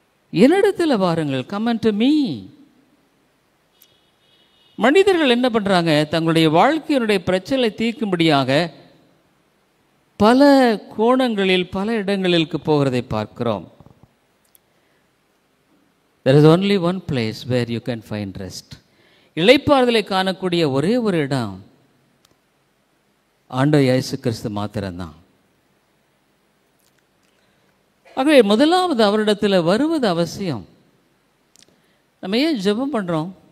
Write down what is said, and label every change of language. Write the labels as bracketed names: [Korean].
[Tamil] என்னிடத்தில் வாருங்கள், [English] Come unto me. [Tamil] மனிதர்கள் என்ன பண்ணுறாங்க, தங்களுடைய வாழ்க்கையினுடைய பிரச்சனை தீர்க்கும்படியாக பல கோணங்களில் பல இடங்களுக்கு போகிறதை பார்க்கிறோம். [English] There is only one place where you can find rest. [Tamil] இளைப்பாறுதலை காணக்கூடிய ஒரே ஒரு இடம் ஆண்டவர் இயேசு கிறிஸ்து மாத்திரம்தான். ஆகவே முதலாவது அவரிடத்தில் வருவது அவசியம். நம்ம ஏன் ஜெபம் பண்ணுறோம்?